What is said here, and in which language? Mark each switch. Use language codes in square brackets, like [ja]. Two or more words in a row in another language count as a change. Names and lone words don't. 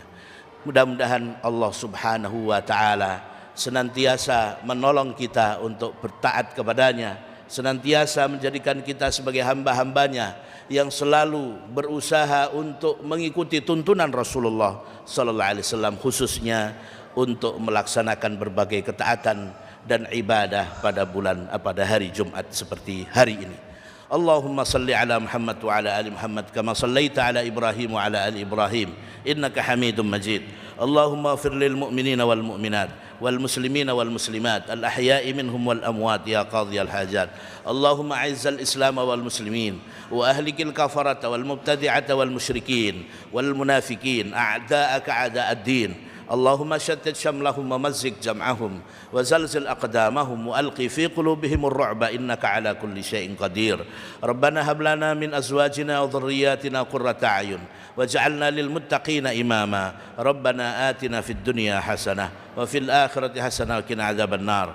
[id] Mudah-mudahan Allah [ar] سبحانه وتعالى [id] senantiasa menolong kita untuk bertaat kepadanya, senantiasa menjadikan kita sebagai hamba-hambanya yang selalu berusaha untuk mengikuti tuntunan Rasulullah [ar] صلى الله عليه وسلم, [id] khususnya untuk melaksanakan berbagai ketaatan dan ibadah pada hari Jumat seperti hari ini. [ar] اللهم صل على محمد وعلى آل محمد كما صليت على إبراهيم وعلى آل إبراهيم إنك حميد مجيد. اللهم اغفر للمؤمنين والمؤمنات والمسلمين والمسلمات الأحياء منهم والأموات يا قاضي الحاجات. اللهم أعز الإسلام والمسلمين وأهلك الكفرة والمبتدعة والمشركين والمنافقين أعداءك أعداء الدين. اللهم شتت شملهم ومزق جمعهم وزلزل أقدامهم وألقي في قلوبهم الرعب إنك على كل شيء قدير. ربنا هب لنا من أزواجنا وذرياتنا قرة أعين واجعلنا للمتقين إماما. ربنا آتنا في الدنيا حسنة وفي الآخرة حسنة وقنا عذاب النار.